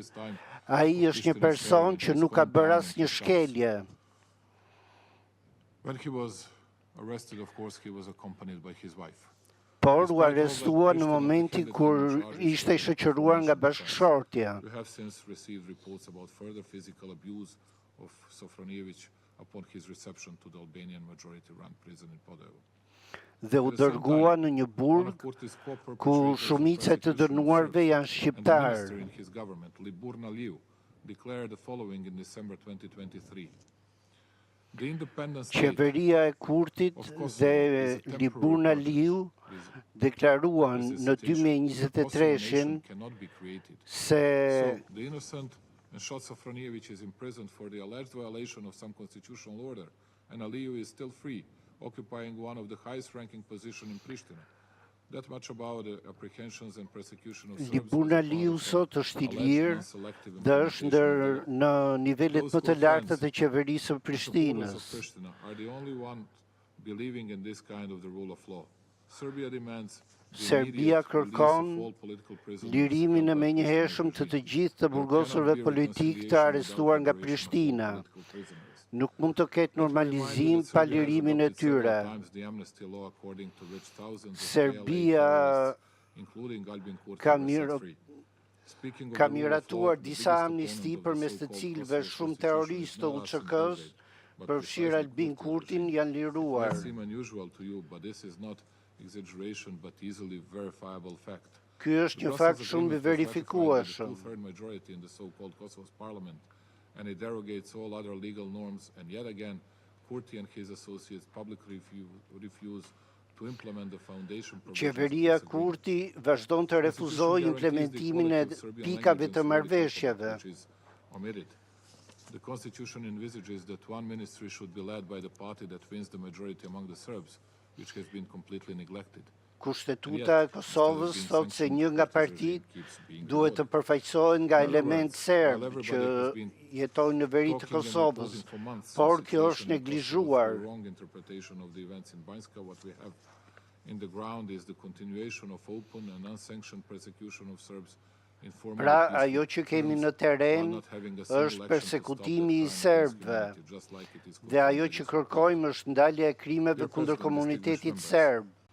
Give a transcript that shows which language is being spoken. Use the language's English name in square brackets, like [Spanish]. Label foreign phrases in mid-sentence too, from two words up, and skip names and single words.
[Albanian] Ai është një person që nuk ka bërë asnjë shkelje. [English] When he was arrested, of course, he was accompanied by his wife. [Albanian] Por u arrestua në momentin kur ishte i shoqëruar nga bashkëshortja. [English] We have since received reports about further physical abuse of Sofronijević upon his reception to the Albanian majority-run prison in Podovo. [Albanian] Dhe u dërgua në një burg ku shumica e të dënuarve janë shqiptar. [English] In his government, Libur Naliu, declared the following in December 2023. [Albanian] Qeveria e Kurtit dhe Libur Naliu deklaruan në 2023-shin se [English] the innocent and shot Sofronijević is imprisoned for the alleged violation of some constitutional order, and Aliu is still free, occupying one of the highest-ranking positions in Pristina. That much about the apprehensions and persecution of Serbs. [Albanian] Libur Naliu sot është i lirë dhe është ndër në nivelet më të larta të qeverisë së Prishtinës. [English] Are the only one believing in this kind of the rule of law. Serbia demands [Albanian] Serbia kërkon lirimin e menjëhershëm të të gjithë të burgosurve politik të arrestuar nga Prishtina. Nuk mund të ketë normalizim pa lirimin e tyre. Serbia ka miratuar disa amnisti përmes të cilëve shumë terroristë të UÇK-s, përfshirë Albin Kurtin, janë liruar. Ky është një fakt shumë i verifikueshëm. [English] And it derogates all other legal norms, and yet again, Kurti and his associates publicly refuse to implement the foundation. [Albanian] Qeveria Kurti vazhdon të refuzojë implementimin e pikave të marrëveshjeve. [English] The constitution envisages that one ministry should be led by the party that wins the majority among the Serbs, which has been completely neglected. [Albanian] Kushtetuta e Kosovës thotë se një nga partitë duhet të përfaqësohen nga element serb që jetojnë në veri të Kosovës, por kjo është neglizhuar. Pra, ajo që kemi në teren është persekutimi i serbëve, dhe ajo që kërkojmë është ndalja e krimeve kundër komunitetit serb.